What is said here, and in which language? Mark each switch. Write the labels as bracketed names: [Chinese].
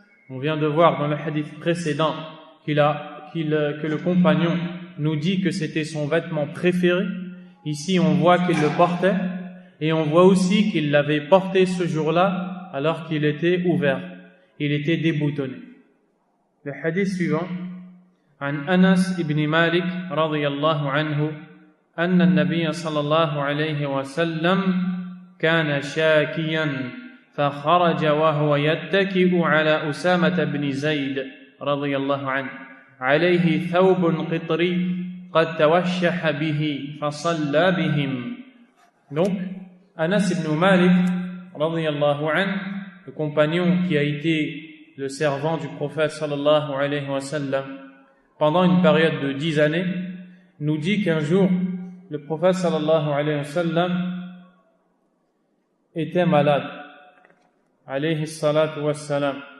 [French] On vient de voir dans le hadith précédent que le compagnon nous dit que c'était son vêtement préféré. Ici, on voit qu'il le portait et on voit aussi qu'il l'avait porté ce jour-là alors qu'il était ouvert. Il était déboutonné. Le hadith suivant. [Arabic] عن أنس بن مالك رضي الله عنه أن النبي صلى الله عليه وسلم كان شاكيا فخرج وهو يتكئ على أسامة بن زيد رضي الله عنه عليه ثوب قطري قد توشح به فصلى بهم. [French] Donc Anas ibn Malik رضي الله عنه, le compagnon qui a été le servant du prophète sallallahu alayhi wa sallam pendant une période de 10 années, nous dit qu'un jour le prophète sallallahu alayhi wa sallam était malade, alayhi salatu wassalam.